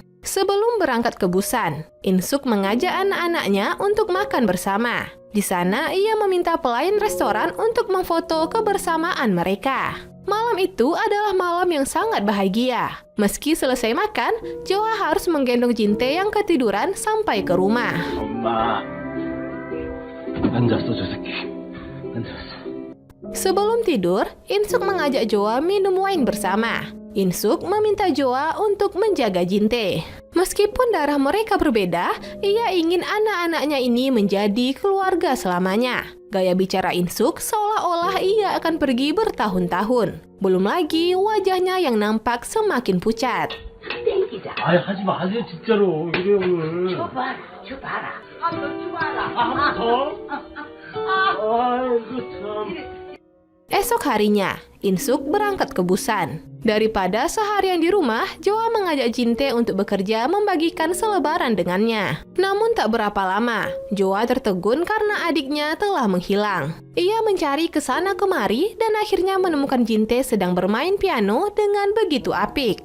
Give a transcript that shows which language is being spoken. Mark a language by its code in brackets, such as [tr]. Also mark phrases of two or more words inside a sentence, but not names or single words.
[id] Sebelum berangkat ke Busan, Insuk mengajak anak-anaknya untuk makan bersama. Di sana, ia meminta pelayan restoran untuk memfoto kebersamaan mereka. Malam itu adalah malam yang sangat bahagia. Meski selesai makan, Joa harus menggendong Jin-tae yang ketiduran sampai ke rumah. [ko] 엄마. 앉았어, 저 새끼. 앉았어. [id] Sebelum tidur, In-suk mengajak Joa minum wine bersama. In-suk meminta Joa untuk menjaga Jin-tae. Meskipun darah mereka berbeda, ia ingin anak-anaknya ini menjadi keluarga selamanya. Gaya bicara In-suk seolah-olah ia akan pergi bertahun-tahun. Belum lagi wajahnya yang nampak semakin pucat. [ko] 아이, 하지 마세요, 진짜로. 이래요, 오늘. 줘봐라. 한 번 더? 아이고, 참. [id] Esok harinya, In-suk berangkat ke Busan. Daripada seharian di rumah, Joa mengajak Jin-tae untuk bekerja membagikan selebaran dengannya. Namun tak berapa lama, Joa tertegun karena adiknya telah menghilang. Ia mencari ke sana kemari dan akhirnya menemukan Jin-tae sedang bermain piano dengan begitu apik.